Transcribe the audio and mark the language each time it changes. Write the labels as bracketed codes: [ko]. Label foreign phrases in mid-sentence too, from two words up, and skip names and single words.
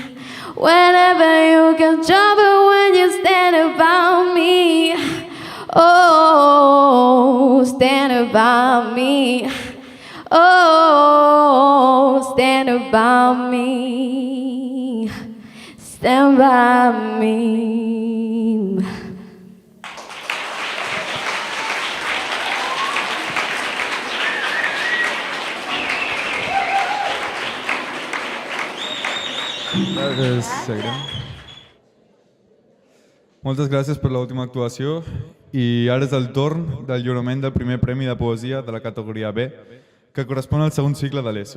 [en] Whenever you can jump when you stand about me. Oh, stand by me. Oh, stand by me. Stand by me. [ca] Moltes gràcies per l'última actuació i ara és el torn del lliurament del primer premi de poesia de la categoria B, que correspon al segon cicle de l'ESO.